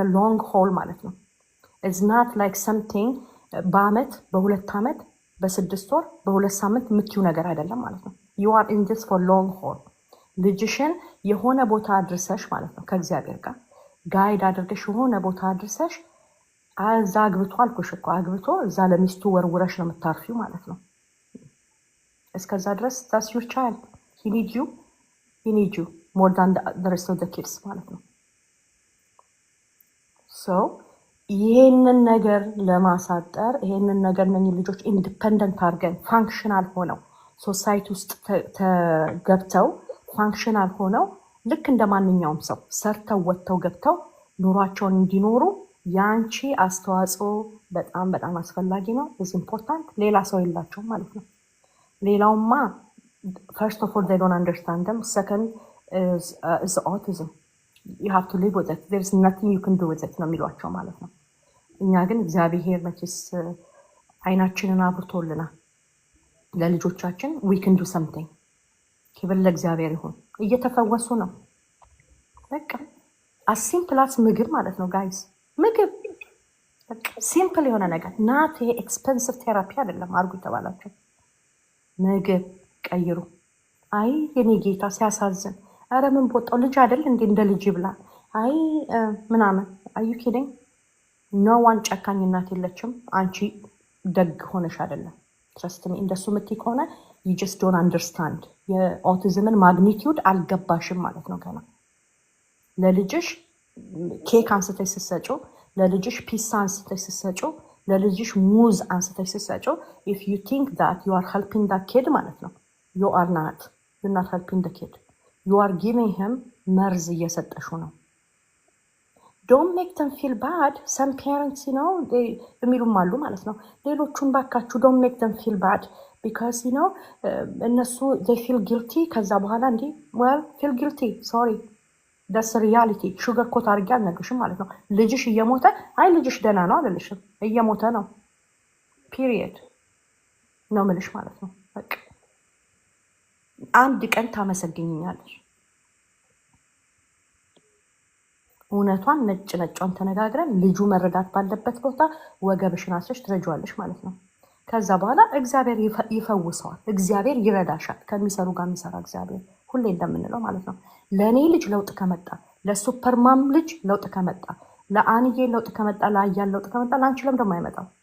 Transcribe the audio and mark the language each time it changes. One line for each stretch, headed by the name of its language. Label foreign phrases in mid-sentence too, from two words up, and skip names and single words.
Amharic: ሎንግ ሆል ማለት ነው።
English: it's not like something
Amharic: በአመት በሁለት ዓመት በ6 ወር በ2 ሳምንት የምትዩ ነገር አይደለም ማለት ነው።
English: you are in this for long haul።
Amharic: ልጅሽን የሆነ ቦታ አድርሰሽ ማለት ነው ከእግዚአብሔር ጋር ጋይድ አድርገሽ የሆነ ቦታ አድርሰሽ እዛ አግብቶ አልኩሽ እኮ አግብቶ እዛ ለሚስቱ ወርውረሽ ነው የምታርፊው ማለት ነው። እስከዛ ድረስ
English: that's your child. he need you more than the rest of the kids
Amharic: ማለት ነው።
English: so ይሄንን
Amharic: ነገር ለማሳጠር ይሄንን ነገር እነኚህ ልጆች ኢንዲፔንደንት አድርገን ፋንክሽናል ሆነው ሶሳይቲ ውስጥ ገብተው ፋንክሽናል ሆነው ልክ እንደ ማንኛውም ሰው ሰርተው ወጥተው ገብተው ኑሯቸውን እንዲኖሩ ያንቺ አስተዋጽኦ በጣም በጣም አስፈላጊ ነው።
English: is important።
Amharic: ሌላ ሰው የላቸውም ማለት ነው። ሌላውማ
English: first of all they don't understand them. second is autism. you have to live with it. there's nothing you can do with it
Amharic: ነው የሚሏቸው ማለት ነው። እኛ ግን እግዚአብሔር መቼስ አይናችንን አብርቶልናል ለልጆቻችን
English: we can do something።
Amharic: ክብር ለእግዚአብሔር ይሁን። እየተፈወሱ ነው። በቃ
English: simple as
Amharic: ምግብ ማለት ነው ጋይስ። ምግብ ሲምፕል የሆነ ነገር ናት። ይሄ
English: expensive therapy
Amharic: አይደለም። አርጉ የተባላቸው ምግብ ቀይሩ። አይ የኔ ጌታ ሲያሳዝን፣ ኧረ ምን ቦጣው ልጅ አይደል እንዴ እንደ ልጅ ይብላ። አይ ምናምን
English: are you kidding no one
Amharic: ጨካኝ እናት የለችም። አንቺ ደግ ሆነሽ አይደለም።
English: trust me
Amharic: እንደሱ ምትይ ከሆነ
English: you just don't understand
Amharic: የኦቲዝምን ማግኒቲዩድ አልገባሽም ማለት ነው። ገና ለልጅሽ ኬክ አንስተሽ ስትሰጪው፣ ለልጅሽ ፒሳ አንስተሽ ስትሰጪው፣ ለልጅሽ ሙዝ አንስተሽ ስትሰጪው
English: if you think that you are helping that kid
Amharic: ማለት ነው
English: you are not. you're not helping the kid. you are giving him
Amharic: መርዝ እየሰጠሽው ነው።
English: don't make them feel bad. some parents you know
Amharic: የሚሉም አሉ ማለት ነው። ሌሎቹን ባካችሁ
English: don't make them feel bad because you know
Amharic: እነሱ
English: they feel guilty።
Amharic: ከዛ በኋላ እንዲ
English: well feel guilty sorry that's the reality። sugar coat
Amharic: አድርጌ አልነግርሽም ማለት ነው። ልጅሽ እየሞተ አይ ልጅሽ ደህና ነው አልልሽም። እየሞተ ነው ፒሪየድ ነው ምልሽ ማለት ነው። በቃ አንድ ቀን ታመሰግኝኛለሽ። እውነቷን ነጭ ነጯን ተነጋግረን ልጁ መረዳት ባለበት ቦታ ወገብሽን አስረሽ ትረጂዋለሽ ማለት ነው። ከዛ በኋላ እግዚአብሔር ይፈውሰዋል። እግዚአብሔር ይረዳሻል። ከሚሰሩ ጋር የሚሰራ እግዚአብሔር ሁሌ እንደምንለው ማለት ነው። ለእኔ ልጅ ለውጥ ከመጣ፣ ለሱፐርማም ልጅ ለውጥ ከመጣ፣ ለአንዬ ለውጥ ከመጣ፣ ለአያን ለውጥ ከመጣ ለአንቺ ለምን ደግሞ አይመጣው?